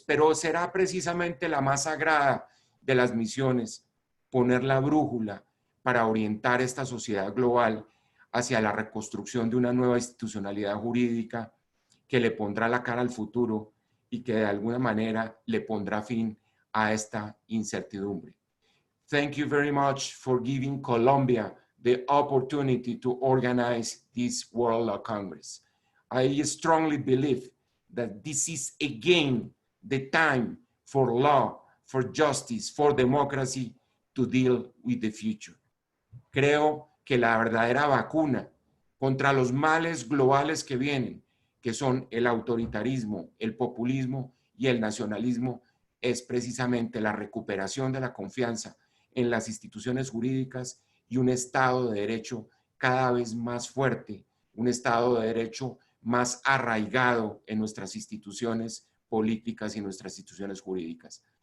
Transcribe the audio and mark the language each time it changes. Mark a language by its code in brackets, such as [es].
[es] Pero será precisamente la más sagrada de las misiones poner la brújula para orientar esta sociedad global hacia la reconstrucción de una nueva institucionalidad jurídica que le pondrá la cara al futuro y que de alguna manera le pondrá fin a esta incertidumbre. [en] Thank you very much for giving Colombia the opportunity to organize this World Law Congress. I strongly believe that this is again the time for law, for justice, for democracy to deal with the future. [es] Creo que la verdadera vacuna contra los males globales que vienen, que son el autoritarismo, el populismo y el nacionalismo, es precisamente la recuperación de la confianza en las instituciones jurídicas y un Estado de Derecho cada vez más fuerte, un Estado de Derecho más arraigado en nuestras instituciones políticas y nuestras instituciones jurídicas.